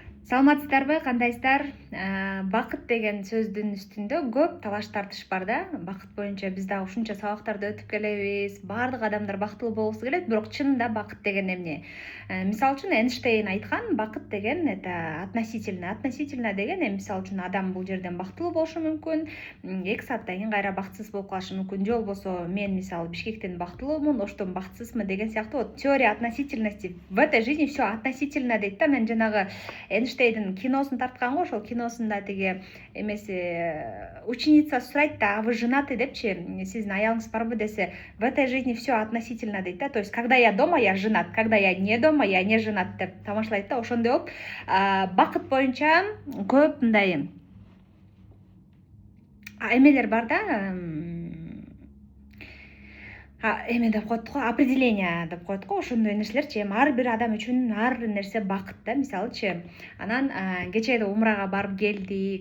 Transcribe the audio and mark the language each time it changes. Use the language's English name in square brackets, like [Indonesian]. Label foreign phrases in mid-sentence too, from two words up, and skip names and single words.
[Kyrgyz] Саламатсыздарбы, кандайсыздар? Бакыт деген сөздүн үстүндө көп талаш тартыш бар да. Бакыт боюнча биз дагы ушунча сабактарды өтүп келебиз. Баардык адамдар бактылуу болгусу келет, бирок чынында бакыт деген эмне? Мисалы үчүн Эйнштейн айткан, бакыт деген [Russian] это относительно. [Kyrgyz] Относительно деген мисалы үчүн адам бул жерден бактылуу болушу мүмкүн, 2 сааттан кийин кайра бакытсыз болуп калышы мүмкүн. Же болбосо мен мисалы Бишкектен бактылуумун, Оштон бакытсызмын деген сыяктуу. [Russian] Вот теория относительности. В этой жизни все относительно [Kyrgyz] дейт да. Мен жанагы Эйнштейндин киносун тарткан го, ошол киносунда тиги эмеси ученицасы сурайт да, [Russian] а вы женаты [Kyrgyz] депчи, сиздин аялыңыз барбы десе, [Russian] в этой жизни все относительно [Kyrgyz] дейт да. [Russian] То есть когда я дома, я женат, когда я не дома, я не женат [Kyrgyz] деп тамашалайт да. Ошондой болуп бакыт боюнча көп мындай эмелер бар да, эме деп коет го, определение деп коет го, ошондой нерселерчи. Эми ар бир адам үчүн ар нерсе бакыт да. Мисалычы, анан кечээ да умрага барып келдик.